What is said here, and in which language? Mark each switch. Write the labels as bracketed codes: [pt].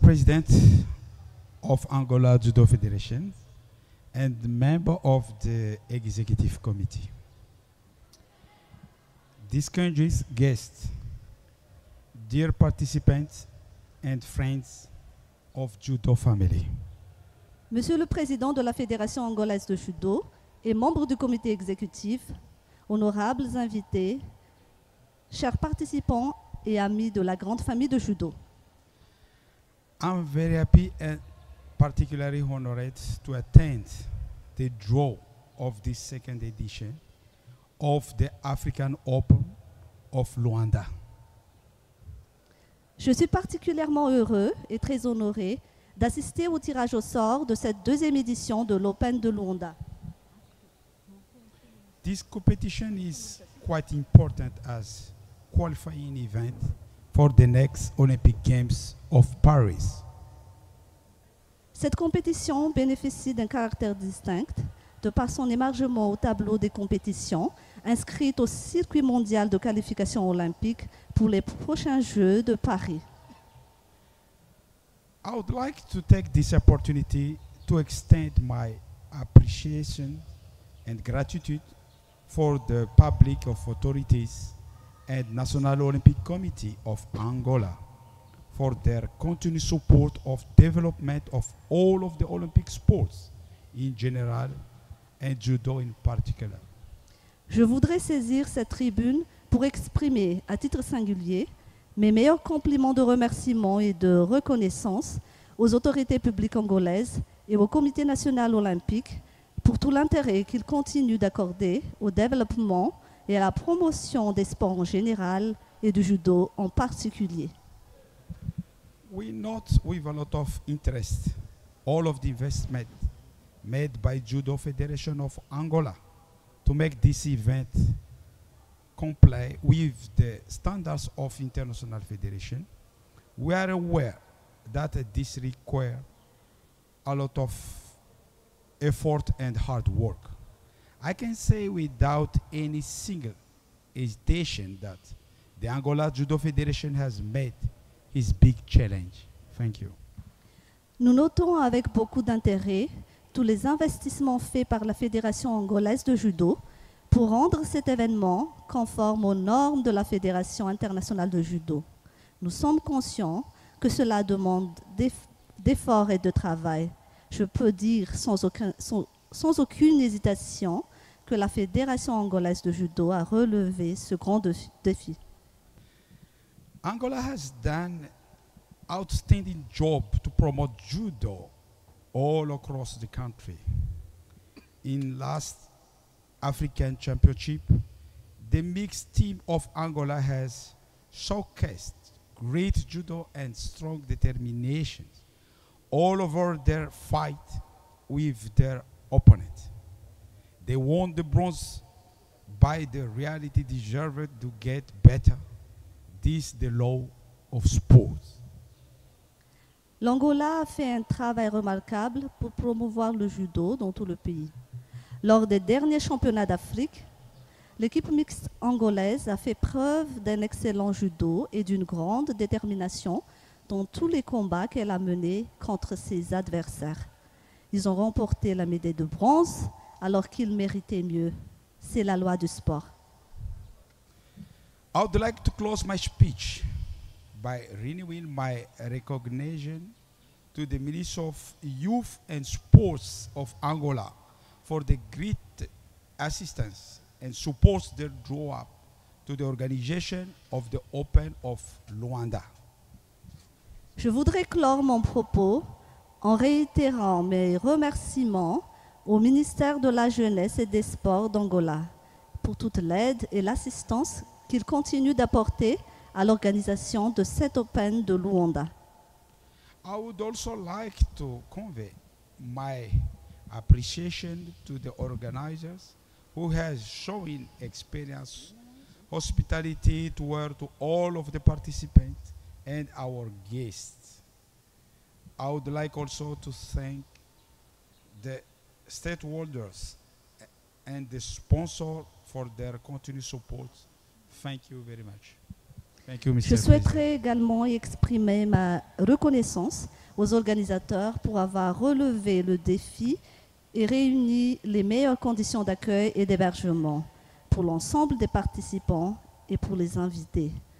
[en] President of Angola Judo Federation and member of the Executive Committee, distinguished guests, dear participants and friends of Judo family. [fr] Monsieur le Président de la Fédération angolaise de judo et membre du comité exécutif, honorables invités, chers participants et amis de la grande famille de judo. [en] I'm very happy and particularly honored to attend the draw of this second edition of the African Open of Luanda. [fr] Je suis particulièrement heureux et très honoré d'assister au tirage au sort de cette deuxième édition de l'Open de Luanda. [en] This competition is quite important as qualifying event for the next Olympic Games of Paris. [fr] Cette compétition bénéficie d'un caractère distinct de par son émargement au tableau des compétitions inscrites au circuit mondial de qualification olympique pour les prochains Jeux de Paris. [en] I would like to take this opportunity to extend my appreciation and gratitude for the public of authorities and National Olympic Committee of Angola for their continued support of development of all of the Olympic sports in general and judo in particular. [fr] Je voudrais saisir cette tribune pour exprimer à titre singulier mes meilleurs compliments de remerciement et de reconnaissance aux autorités publiques angolaises et au Comité national olympique pour tout l'intérêt qu'ils continuent d'accorder au développement et à la promotion des sports en général et du judo en particulier. [en] We note with a lot of interest all of the investment made by Judo Federation of Angola to make this event comply with the standards of international federation. We are aware that this requires a lot of effort and hard work. I can say without any single hesitation that the Angola Judo Federation has made his big challenge. Thank you. [fr] Nous notons avec beaucoup d'intérêt tous les investissements faits par la Fédération angolaise de judo pour rendre cet événement conforme aux normes de la Fédération internationale de judo. Nous sommes conscients que cela demande d'efforts et de travail. Je peux dire sans aucune hésitation que la Fédération angolaise de judo a relevé ce grand défi. [en] Angola has done outstanding job to promote judo all across the country. In last African Championship, the mixed team of Angola has showcased great judo and strong determination all over their fight with their opponent. They won the bronze by the reality deserved to get better. This is the law of sports. [fr] L'Angola a fait un travail remarquable pour promouvoir le judo dans tout le pays. Lors des derniers championnats d'Afrique, L'équipe mixte angolaise a fait preuve d'un excellent judo et d'une grande détermination dans tous les combats qu'elle a menés contre ses adversaires. Ils ont remporté la médaille de bronze alors qu'ils méritaient mieux. C'est la loi du sport. [en] I would like to close my speech by renewing my recognition to the Minister of Youth and Sports of Angola for the great assistance and support they draw up to the organization of the Open of Luanda. [fr] Je voudrais clore mon propos en réitérant mes remerciements au ministère de la Jeunesse et des Sports d'Angola pour toute l'aide et l'assistance qu'il continue d'apporter à l'organisation de cet Open de Luanda. [en] I would also like to convey my appreciation to the organizers who has shown experience, hospitality toward to all of the participants and our guests. I would like also to thank the stakeholders and the sponsor for their continued support. Thank you very much. Thank you, Mr. [fr] Je [en] President. [fr] souhaiterais également exprimer ma reconnaissance aux organisateurs pour avoir relevé le défi et réuni les meilleures conditions d'accueil et d'hébergement pour l'ensemble des participants et pour les invités.